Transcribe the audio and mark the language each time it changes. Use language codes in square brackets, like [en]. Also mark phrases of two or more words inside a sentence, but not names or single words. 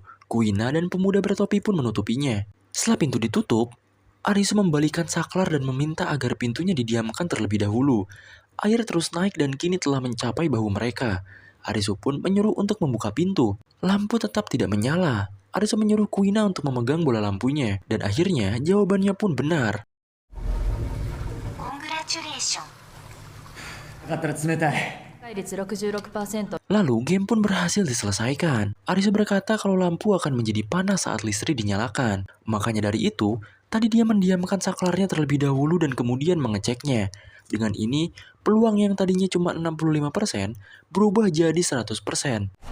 [id] Kuina dan pemuda bertopi pun menutupinya. Setelah pintu ditutup, Arisu membalikan saklar dan meminta agar pintunya didiamkan terlebih dahulu. Air terus naik dan kini telah mencapai bahu mereka. Arisu pun menyuruh untuk membuka pintu. Lampu tetap tidak menyala. Arisu menyuruh Kuina untuk memegang bola lampunya. Dan akhirnya jawabannya pun benar. [en] Congratulations. [ja] だったら冷たい。 [id] Lalu game pun berhasil diselesaikan. Arisu berkata kalau lampu akan menjadi panas saat listrik dinyalakan. Makanya dari itu, tadi dia mendiamkan saklarnya terlebih dahulu dan kemudian mengeceknya. Dengan ini, peluang yang tadinya cuma 65% berubah jadi 100%.